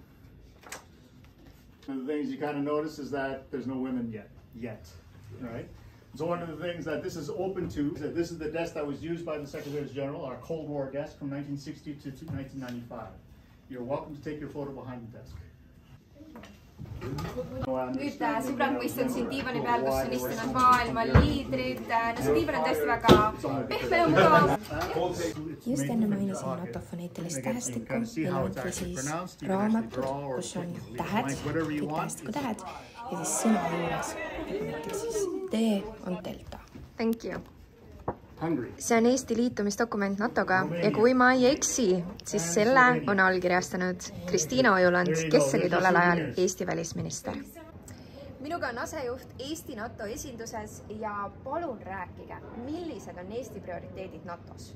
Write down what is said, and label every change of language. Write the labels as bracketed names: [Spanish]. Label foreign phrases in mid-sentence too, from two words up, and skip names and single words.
[English] One of the things you kind of notice is that there's no women yet, right? So one of the things that this is open to is that this is the desk that was used by the Secretary General, our Cold War desk from 1960 to 1995. You're welcome to take your photo behind the desk. [Estonian] Nüüd sõbrad, ma istun siin diivani peal, kus on istunud maailma liidrid. No see diivan on tõesti väga pehme ja mugav. Just enne mainisin NATO foneetilist tähestikku, meil on siis raamatud, kus on tähed, kõik tähestiku tähed ja siis sõna juures, näiteks siis D on delta. [English] Thank you. [Estonian] See on Eesti liitumisdokument NATOga ja kui ma ei eksi, siis selle on allkirjastanud Kristiina Ojuland, kes oli tollel ajal Eesti välisminister. Minuga on asejuht Eesti NATO esinduses ja palun rääkige, millised on Eesti prioriteedid NATOs?